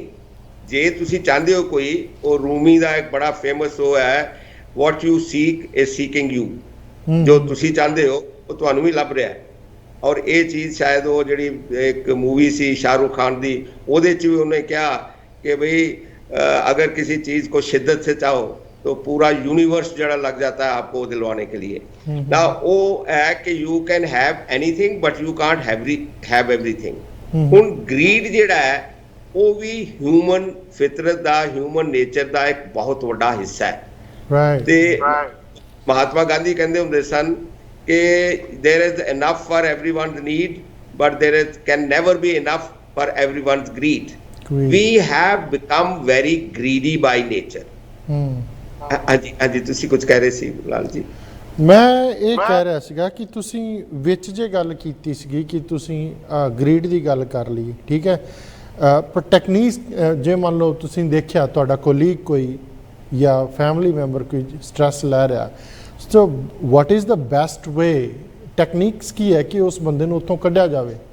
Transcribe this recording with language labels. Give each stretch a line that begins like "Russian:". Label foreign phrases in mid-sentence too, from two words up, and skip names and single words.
Punjabi: ਜੇ ਤੁਸੀਂ ਚਾਹੁੰਦੇ ਹੋ ਕੋਈ, ਉਹ ਰੂਮੀ ਦਾ ਇੱਕ ਬੜਾ ਫੇਮਸ ਉਹ ਹੈ,
English: what you seek is seeking you.
Punjabi: ਜੋ ਤੁਸੀਂ ਚਾਹੁੰਦੇ ਹੋ ਉਹ ਤੁਹਾਨੂੰ ਵੀ ਲੱਭ ਰਿਹਾ ਹੈ। ਔਰ ਇਹ ਚੀਜ਼ ਸ਼ਾਇਦ ਉਹ ਜਿਹੜੀ ਇੱਕ ਮੂਵੀ ਸੀ ਸ਼ਾਹरुख खान ਦੀ, ਉਹਦੇ 'ਚ ਵੀ ਉਹਨੇ ਕਿਹਾ ਕਿ ਬਈ
Hindi: अगर किसी चीज़ को शिद्दत से चाहो तो पूरा यूनिवर्स जड़ा लग जाता है आपको दिलवाने के लिए। ना वो है कि
English: you can have anything but you can't have everything. ਹੁਣ ਗਰੀਡ ਜਿਹੜਾ ਹੈ ਉਹ ਵੀ ਹਿਊਮਨ ਫਿਤਰਤ ਦਾ, human nature ਦਾ ਇੱਕ ਬਹੁਤ ਵੱਡਾ ਹਿੱਸਾ ਹੈ।
Punjabi: ਤੇ ਮਹਾਤਮਾ ਗਾਂਧੀ ਕਹਿੰਦੇ ਹੁੰਦੇ ਸਨ ਕਿ
English: there is enough for everyone's need but there can never be enough for everyone's greed. We have become very greedy by nature.
Punjabi: ਹਾਂਜੀ ਤੁਸੀਂ ਕੁਝ ਕਹਿ ਰਹੇ ਸੀ ਲਾਲ ਜੀ। ਮੈਂ ਇਹ ਕਹਿ ਰਿਹਾ ਸੀਗਾ ਕਿ ਤੁਸੀਂ ਵਿੱਚ ਜੇ ਗੱਲ ਕੀਤੀ ਸੀਗੀ ਕਿ ਤੁਸੀਂ ਗਰੀਡ ਦੀ ਗੱਲ ਕਰ ਲਈ, ਠੀਕ ਹੈ, ਪਰ ਟੈਕਨੀਕ ਜੇ ਮੰਨ ਲਓ ਤੁਸੀਂ ਦੇਖਿਆ ਤੁਹਾਡਾ ਕੋਲੀਗ ਕੋਈ ਜਾਂ
English: family member
Punjabi: ਕੋਈ ਸਟ੍ਰੈਸ ਲੈ ਰਿਹਾ,
English: so what is the best way,
Punjabi: ਟੈਕਨੀਕਸ ਕੀ ਹੈ ਕਿ ਉਸ ਬੰਦੇ ਨੂੰ ਉੱਥੋਂ ਕੱਢਿਆ ਜਾਵੇ?